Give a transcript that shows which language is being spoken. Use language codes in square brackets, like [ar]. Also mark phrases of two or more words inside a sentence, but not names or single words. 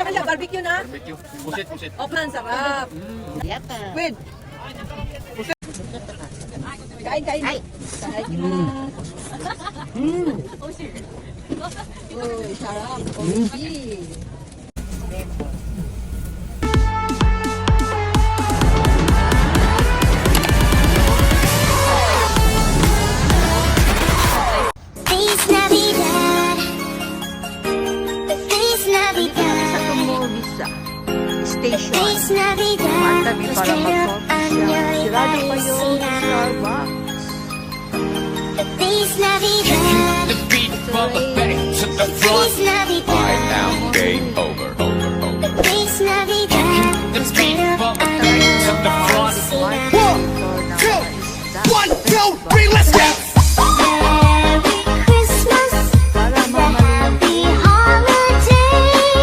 [tl] barbecue na? Barbecue. Pusit, pusit. Oplan, sarap. Yata. Wait. Kain, kain. Ay. Kain na. Uy, sarap. Okay. [es] Feliz Navidad. Feliz Navidad. [tl] Sa tumulisa. Station. [es] Feliz Navidad. [tl] Kami para mag-coffee siya. Sirado pa yung Starbucks. [es] Feliz Navidad. [en] The beat from the back to the front. [es] Feliz Navidad. [en] Alright, now game over. [es] Feliz Navidad. [en] The beat from the back to the front. 1, 2, 3, let's go. Merry Christmas. Happy holiday.